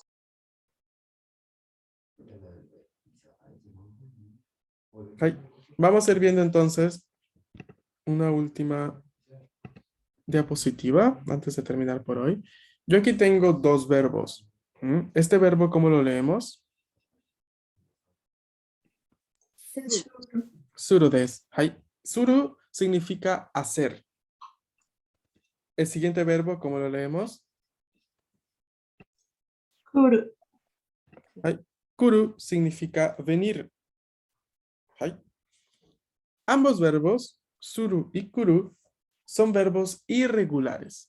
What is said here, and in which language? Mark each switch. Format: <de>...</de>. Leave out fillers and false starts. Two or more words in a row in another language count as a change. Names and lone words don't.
<es>Vamos a ir viendo entonces una última diapositiva antes de terminar por hoy. Yo aquí tengo dos verbos. Este verbo, ¿cómo lo leemos?</es> <ja>するです.</ja> <es>Suru significa hacer. El siguiente verbo, ¿cómo lo leemos?</es> <ja>Kuru.</ja> <es>Kuru significa venir. Ambos verbos, suru y kuru, son verbos irregulares.</es>